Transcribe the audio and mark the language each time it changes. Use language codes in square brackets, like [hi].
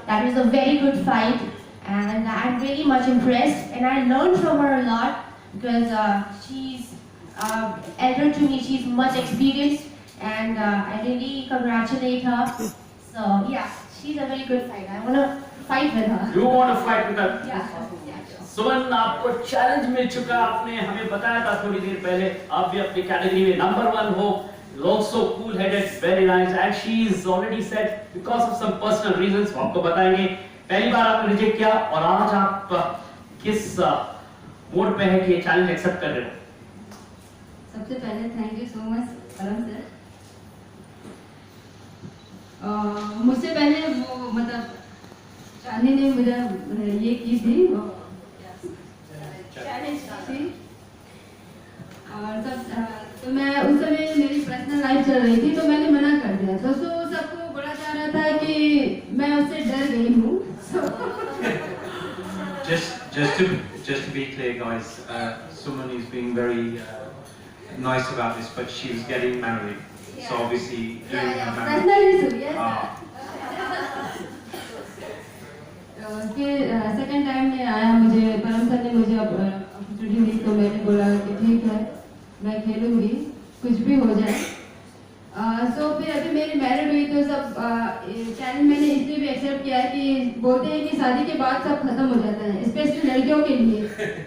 [en] That was a very good fight, and I'm really much impressed. And I learned from her a lot because she's elder to me. She's much experienced, and I really congratulate her. So yeah, she's a very good fighter. I want to fight with her. You want to fight with her? Yeah. [hi] सुमन, आपको challenge मिल चुका, आपने हमें बताया था थोड़ी देर पहले, आप भी अपनी कैटेगरी में #1 हो. [en] Also cool-headed, very nice, and she is already said because of some personal reasons. [hi] वो आपको बताएंगे. पहली बार आपने रिजेक्ट किया और आज आप किस मोड पे है कि ये चैलेंज एक्सेप्ट कर रहे हो? सबसे पहले थैंक यू सो मच परम सर. मुझसे पहले वो मतलब चांदनी ने मुझे ये की थी चैलेंज थी, और सब तो मैं उस समय मेरी पर्सनल लाइफ चल रही थी तो मैंने मना कर दिया. तो सबको बड़ा चाह रहा था कि मैं उससे डर गई हूँ. [en] Just to be clear, guys, Suman is being very nice about this, but she was getting married, so obviously during her marriage. [hi] Personally yes. फिर सेकंड टाइम में आया, मुझे परम सर ने मुझे अपॉर्चुनिटी दी तो मैंने बोला कि ठीक है मैं खेलूंगी कुछ भी हो जाए. सो फिर अभी मेरी मैरिड हुई तो सब चैलेंज मैंने इसलिए भी एक्सेप्ट किया है कि बोलते हैं कि शादी के बाद सब खत्म हो जाता है, स्पेशली लड़कियों के लिए.